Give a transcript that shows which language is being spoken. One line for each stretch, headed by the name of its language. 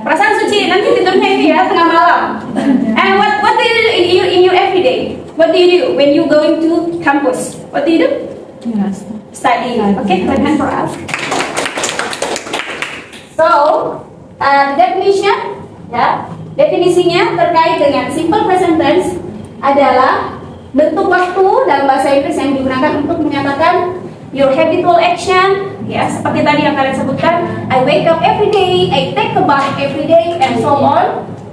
Indonesian: Perasaan suci, nanti tidurnya itu ya tengah malam.
English: And what do you do in your everyday? What do you do when you going to campus? What do you do? Study. Okay, clap hand for us. So, the definition,
Indonesian: ya, definisinya terkait dengan simple present tense adalah bentuk waktu dalam bahasa Inggris yang digunakan untuk menyatakan
English: your habitual action,
Indonesian: ya, seperti tadi yang kalian sebutkan.
English: I wake up every day, I take a bath every day, and so on.